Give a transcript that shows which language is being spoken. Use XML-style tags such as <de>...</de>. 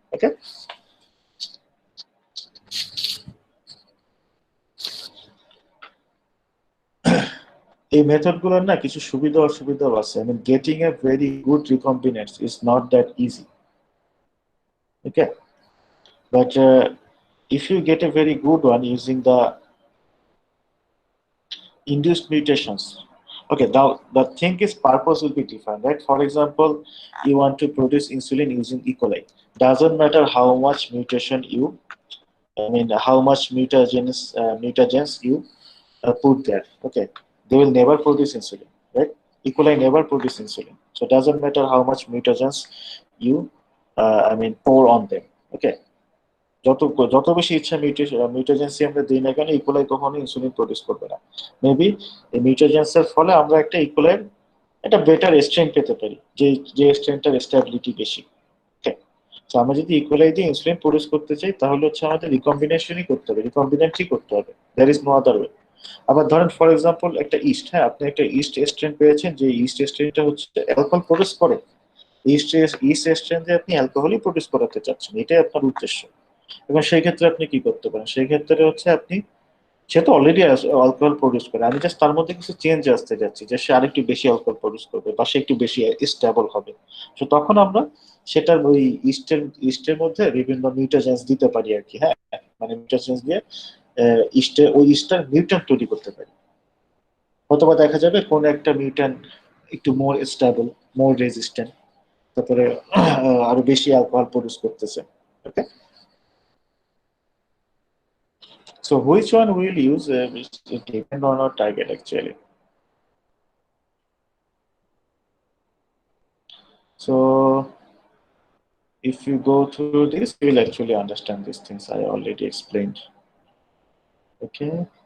<bn>Okay, এই মেথডগুলোর না কিছু সুবিধা অসুবিধাও আছে।</bn> <en>I mean, getting a very good recombinant is not that easy. Okay, but if you get a very good one using the induced mutations, okay, now the thing is purpose will be different, right? For example, you want to produce insulin using E. coli. Doesn't matter how much mutation you, I mean, how much mutagens you put there. Okay, they will never produce insulin, right? E. coli never produce insulin, so it doesn't matter how much mutagens you, I mean, pour on them.</en> <bn>Okay, যত বেশি ইচ্ছা মিউটেজেন্সি আমরা দিই না কেন, E. coli কখনো insulin produce করবে না। মেবি এই মিউটেজেন্সের ফলে আমরা একটা ইকোলাই একটা বেটার স্ট্রেন পেতে পারি, যে স্ট্রেনটার স্টেবিলিটি বেশি। ওকে, তো আমরা যদি ইকোলাই দিয়ে ইনসুলিন প্রডিউস করতে চাই তাহলে হচ্ছে আমাদের রিকম্বিনেশনই করতে হবে, রিকম্বিনেন্টই করতে হবে,</bn> <en>There is no other way.</en> <bn>আবার ধরেন ফর এক্সাম্পল একটা ইস্ট, হ্যাঁ, আপনি একটা ইস্ট স্ট্রেন পেয়েছেন, যে ইস্ট স্ট্রেনটা হচ্ছে অ্যালকোহল প্রডিউস করে, ইস্ট স্ট্রেন দিয়ে আপনি অ্যালকোহলই প্রডিউস করাতে চাচ্ছেন, এটাই আপনার উদ্দেশ্য। এবং সেই ক্ষেত্রে আপনি কি করতে পারেন, সেই ক্ষেত্রে হচ্ছে আপনি, সে তো অলরেডি অ্যালকোহল প্রডিউস করে, আমি জাস্ট তার মধ্যে কিছু চেঞ্জ আসতে যাচ্ছি যে সে আরেকটু বেশি অ্যালকোহল প্রডিউস করবে বা সে একটু বেশি স্টেবল হবে। তো তখন আমরা সেটার ওই ইস্টের মধ্যে বিভিন্ন মিউটেজেন্স দিতে পারি আর কি, হ্যাঁ, মানে মিউটেজেন্স দিয়ে ওই ইস্টার মিউট্যান্ট তৈরি করতে পারি। অথবা দেখা যাবে কোন একটা মিউট্যান্ট একটু মোর স্টেবল, মোর রেজিস্ট্যান্ট, তারপরে আরো বেশি অ্যালকোহল প্রডিউস করতেছে।</bn> <en>Okay, so which one we'll use it depend on our target actually. So if you go through this, you will actually understand these things I already explained. Okay.</en>